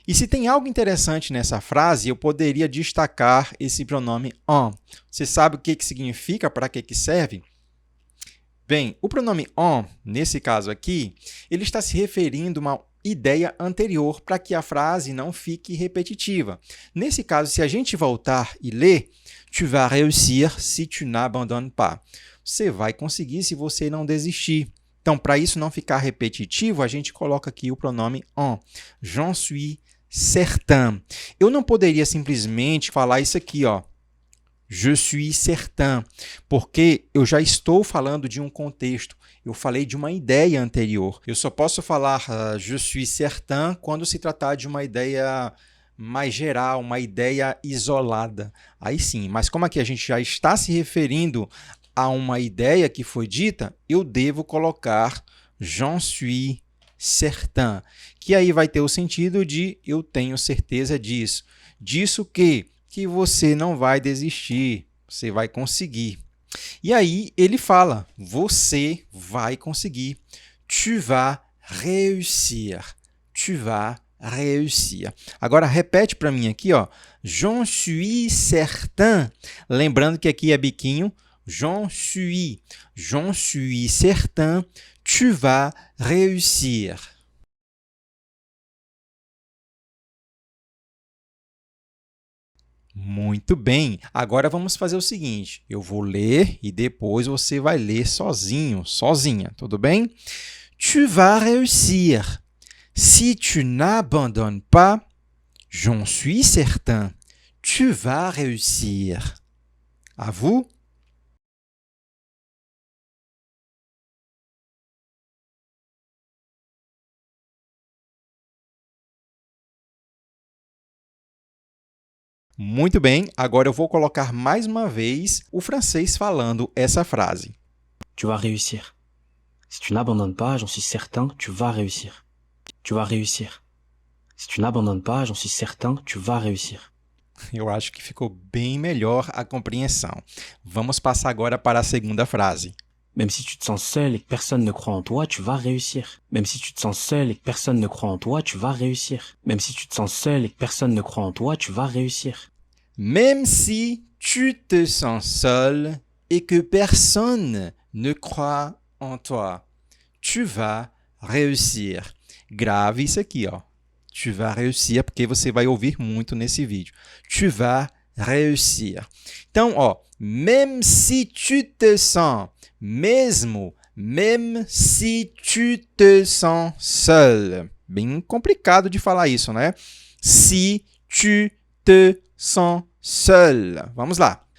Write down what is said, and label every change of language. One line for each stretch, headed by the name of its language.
Portuguese: E se tem algo interessante nessa frase, eu poderia destacar esse pronome en. Você sabe o que significa, para que serve? Bem, o pronome en, nesse caso aqui, ele está se referindo a uma ideia anterior para que a frase não fique repetitiva. Nesse caso, se a gente voltar e ler,
French: tu vas réussir si tu n'abandonnes pas.
Portuguese: Você vai conseguir se você não desistir. Então, para isso não ficar repetitivo, a gente coloca aqui o pronome en.
French: J'en suis certain.
Portuguese: Eu não poderia simplesmente falar isso aqui, ó.
French: Je suis certain,
Portuguese: porque eu já estou falando de um contexto. Eu falei de uma ideia anterior. Eu só posso falar
French: je suis certain
Portuguese: quando se tratar de uma ideia mais geral, uma ideia isolada. Aí sim, mas como aqui a gente já está se referindo a uma ideia que foi dita, eu devo colocar
French: j'en suis certain,
Portuguese: que aí vai ter o sentido de eu tenho certeza disso. Disso que você não vai desistir, você vai conseguir. E aí ele fala, você vai conseguir.
French: Tu vas réussir. Tu vas réussir.
Portuguese: Agora repete para mim aqui, ó.
French: J'en suis certain.
Portuguese: Lembrando que aqui é biquinho.
French: J'en suis certain, tu vas réussir.
Portuguese: Muito bem. Agora vamos fazer o seguinte. Eu vou ler e depois você vai ler sozinho, sozinha, tudo bem?
French: Tu vas réussir. Si tu n'abandonnes pas, j'en suis certain, tu vas réussir. À vous.
Portuguese: Muito bem, agora eu vou colocar mais uma vez o francês falando essa frase.
French: Tu vas réussir. Si tu n'abandonnes pas, j'en suis certain, tu vas réussir. Tu vas réussir. Si tu n'abandonnes pas, j'en suis certain, tu vas réussir.
Portuguese: Eu acho que ficou bem melhor a compreensão. Vamos passar agora para a segunda frase.
French: Même si tu te sens seul et que personne ne croit en toi, tu vas réussir. Même si tu te sens seul et que personne ne croit en toi, tu vas réussir. Même si tu te sens seul et que personne ne croit en toi, tu vas réussir. Même si tu te sens seul et que personne ne croit en toi, tu vas réussir.
Portuguese: Grave isso aqui, ó.
French: Tu vas réussir,
Portuguese: porque você vai ouvir muito nesse vídeo.
French: Tu vas réussir.
Portuguese: Então, ó,
French: même si tu te sens, mesmo si tu te sens seul.
Portuguese: Bem complicado de falar isso, né?
French: Si tu te sens seul.
Portuguese: Vamos lá.